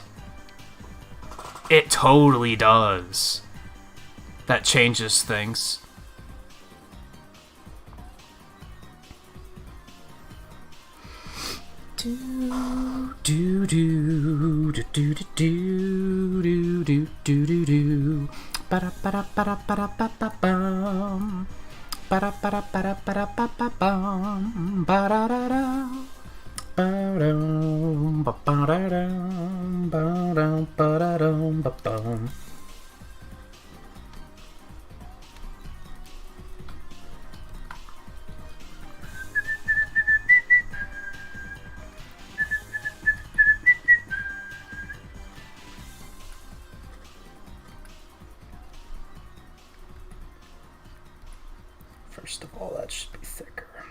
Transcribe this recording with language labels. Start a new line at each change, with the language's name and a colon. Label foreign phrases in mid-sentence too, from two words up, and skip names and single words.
English: It totally does. That changes things. Do do do do do do do do do do do. Ba ba ba ba ba ba ba bum. Ba ba ba ba ba ba bum. Ba da da da. Ba dum ba ba da dum ba dum ba da dum ba bum. First of all, that should be thicker.